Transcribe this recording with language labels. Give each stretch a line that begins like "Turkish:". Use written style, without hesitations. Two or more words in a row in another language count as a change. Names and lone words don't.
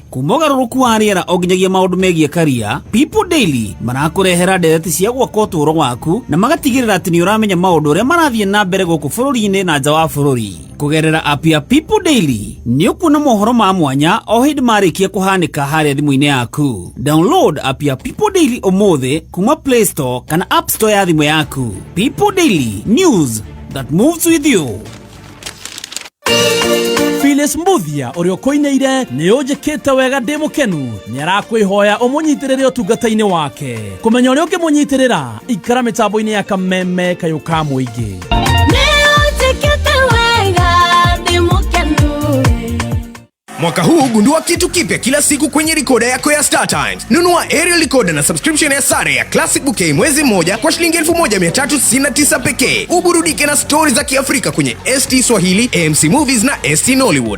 Kikuyu: Kuma ũgarũrũku wa rĩera o nginyagia maũndũ megiĩ career, People Daily marakũrehera ndereti cia gwaka ũtũũro waku na magatigĩrĩra atĩ nĩ ũramenya maũndũ ũrĩa marathiĩ na mbere gũkũ bũrũri-inĩ na nja wa bũrũri. Kũgerera app ya People Daily nĩ ũkuona mohoro ma mwanya o hĩndĩ marĩkia kũhanĩka harĩa thimũ-inĩ yaku.
English: Download app
Kikuyu: ya People Daily ũmũthĩ kuma Play Store kana App Store ya thimũ yaku.
English: People Daily, news that moves with you.
Kikuyu: Phyllis Mbuthia ũrĩa ũkoineire nĩ ũnjĩkĩte wega ndĩ mũkenu, nĩ arakwĩhoya ũmũnyitĩrĩre ũtungata-inĩ wake. Kũmenya ũrĩa ũngĩmũnyitĩrĩra, ikara mĩtambo-inĩ ya Kameme Kayuka Mũingĩ.
Swahili: Mwaka huu gundua kitu kipya kila siku kwenye recorder yako ya StarTimes. Nunua
English: aerial recorder
Swahili: na subscription ya sare ya Classic Bouquet mwezi mmoja kwa shilingi 1399 pekee. Uburudike na stories za Kiafrika kwenye ST Swahili, AMC Movies na ST Nollywood.